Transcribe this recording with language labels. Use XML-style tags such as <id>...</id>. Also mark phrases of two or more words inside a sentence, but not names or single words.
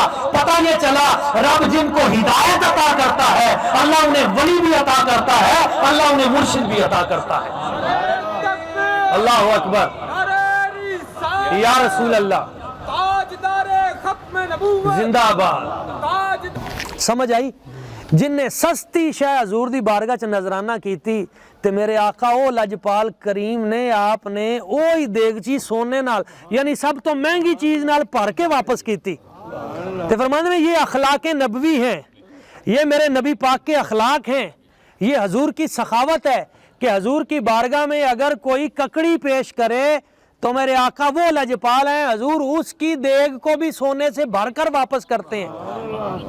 <ur>پتہ یہ چلا رب جن کو ہدایت عطا کرتا ہے اللہ انہیں ولی بھی عطا کرتا ہے، اللہ انہیں مرشد بھی عطا کرتا ہے۔</ur> <ar>اللہ اکبر، یا رسول اللہ،</ar> <ur>زندہ آباد۔ سمجھ آئی؟</ur> <pa>جن نے سستی شے حضور دی بارگاہ چ نظرانہ کیتی تے میرے آقا او لجپال کریم نے آپ نے اوہی دیگچی سونے نال یعنی سب تو مہنگی چیز نال بھر کے واپس کیتی،</pa> <ur>تے فرماتے ہیں یہ اخلاق نبوی ہیں، یہ میرے نبی پاک کے اخلاق ہیں، یہ حضور کی سخاوت ہے کہ حضور کی بارگاہ میں اگر کوئی ککڑی پیش کرے تو میرے آقا وہ لجپال ہیں، حضور اس کی دیگ کو بھی سونے سے بھر کر واپس کرتے ہیں۔</ur>